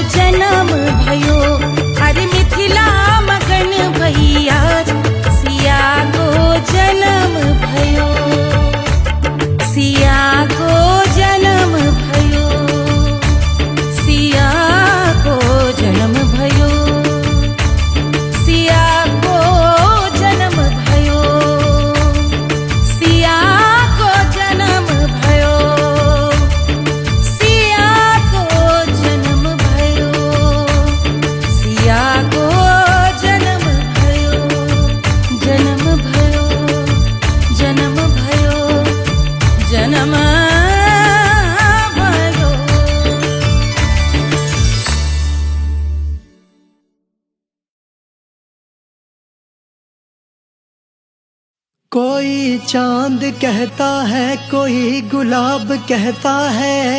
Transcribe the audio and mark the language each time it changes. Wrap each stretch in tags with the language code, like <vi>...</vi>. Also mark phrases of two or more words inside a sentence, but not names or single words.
<ne>जन्म भयो अरे मिथिला मगन भैया सिया को जन्म भयो सिया को जन्म भयो सिया को जन्म भयो सिया को जन्म भयो सिया को जन्म भयो सिया को जन्म भयो सिया को जन्म भयो जन्म भयो जन्म भयो जन्म भयो</ne> <hi>कोई चांद कहता है कोई गुलाब कहता है</hi>